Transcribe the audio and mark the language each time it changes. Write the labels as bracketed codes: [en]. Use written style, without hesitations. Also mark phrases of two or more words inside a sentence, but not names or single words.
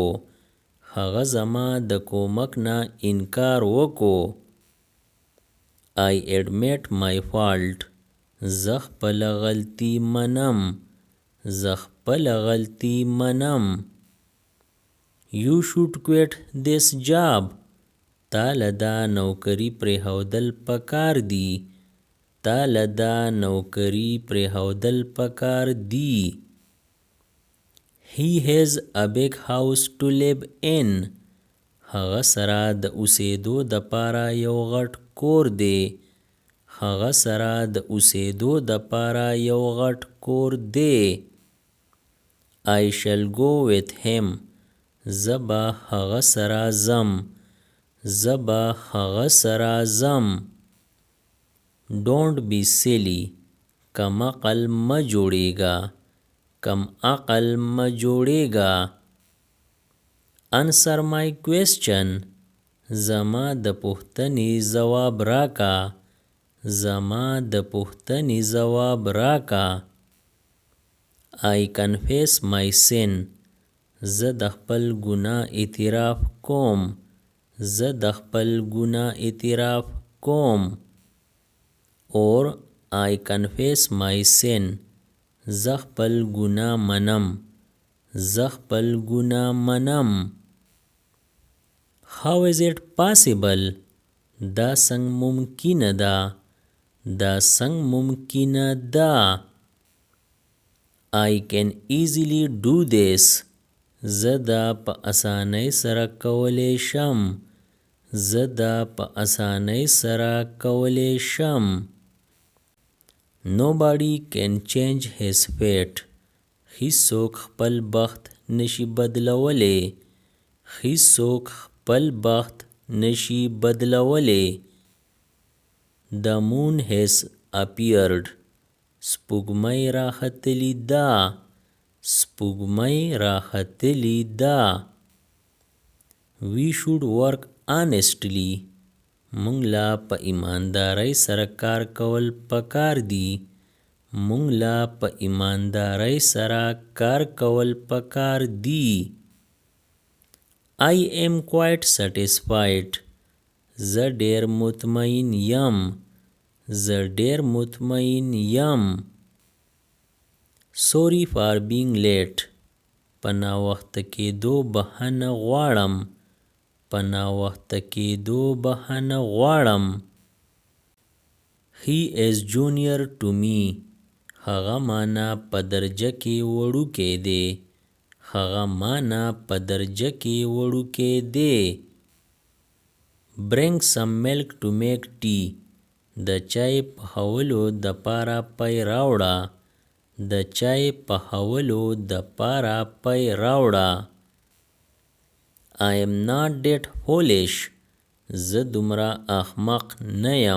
[ps] هغه زما د کومک نه انکار وکړو. [en] I admit my fault. [ps] زه خپله غلطي منم. زه خپله غلطي منم. [en] You should quit this job. [ps] تا له دا نوکري پرېښودل پکار دي. تا له دا نوکري پرېښودل پکار دي. [en] He has a big house to live in. [ps] هغه سره د اوسېدو دپاره یو غټ کور دی. هغه سره د اوسېدو دپاره یو غټ کور دی. [en] I shall go with him. [ps] زه به هغه سره ځم. زه به هغه سره ځم. [en] Don't be silly. [ps] کم عقل مه جوړېږه. کم عقل مه جوړېږه. [en] Answer my question. [ps] زما د پوښتنې ځواب راکا. زما د پوښتنې ځواب راکا. [en] I confess my sin. [ps] زه د خپل ګناه اعتراف کوم. زه د خپل ګناه اعتراف کوم. [en] Or I confess my sin. [ps] زه خپل ګناه منم. زه خپل ګناه منم. [en] How is it possible? [ps] دا څنګه ممکنه ده؟ دا څنګه ممکنه ده؟ [en] I can easily do this. [ps] زه دا په اسانۍ سره کولی شم. زه دا په اسانۍ سره کولی شم. [en] Nobody can change his fate. [ps] هیڅوک خپل بخت نشي بدلولی. هیڅوک خپل بخت نشي بدلولی. [en] The moon has appeared. [ps] سپوږمۍ راختلی ده. سپوږمۍ راختلی ده. [en] We should work honestly. [ps] مونږ لا په ایماندارۍ سره کار کول پکار دي. مونږ لا په ایماندارۍ سره کار کول پکار دي. [en] I am quite satisfied. [ps] زه ډیر مطمئن یم. زه ډیر مطمئن یم. [en] Sorry for being late. [ps] په ناوخته کېدو بخښنه غواړم. په ناوخته کېدو بخښنه غواړم. [en] He is junior to me. [ps] هغه مانا په درجه کې وړوکی دی. هغه مانا په درجه کې وړوکی دی. [en] Bring some milk to make tea. [ps] د چای پخولو د پاره پی راوړه. د چای پخولو د پاره پی راوړه. [en] I am not that foolish. [ps] زه دومره احمق نه یم.